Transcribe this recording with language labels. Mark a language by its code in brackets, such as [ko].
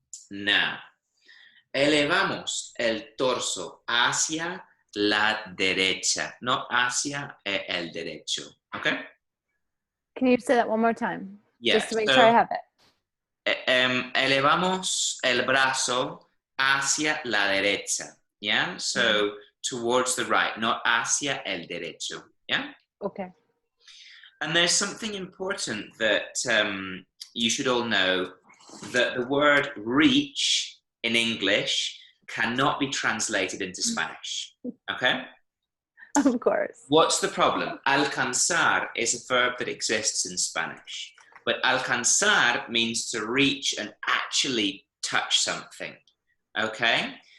[es] Now, elevamos el torso hacia la derecha, [en] not [es] hacia el derecho. [en] Okay? Can you say that one more time? Yeah. Just to make sure I have it. [es] Elevamos el brazo hacia la derecha. Yeah? [en] So towards the right, not [es] hacia el derecho. [en] Yeah? Okay. And there's something important that you should all know, that the word reach in English cannot be translated into Spanish, okay? Of course. What's the problem? Alcanzar is a verb that exists in Spanish, but alcanzar means to reach and actually touch something, okay?